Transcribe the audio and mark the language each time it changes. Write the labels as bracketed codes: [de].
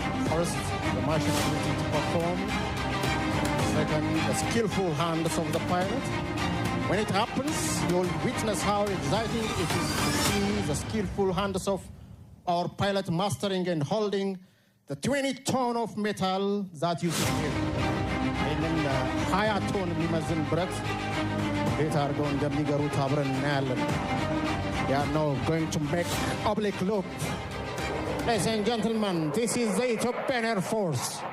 [en] First, the machine ability to perform. Second, the skillful hands of the pilot. When it happens, you'll witness how exciting it is to see the skillful hands of our pilot mastering and holding the 20-ton of metal that you see here. [am] ይህንን 20 ቶን የሚመዝን ብረት ቤት አድርገው እንደሚገሩት አብረን እናያለን። [en] They are now going to make oblique loop. Ladies and gentlemen, this is the Ethiopian Air Force.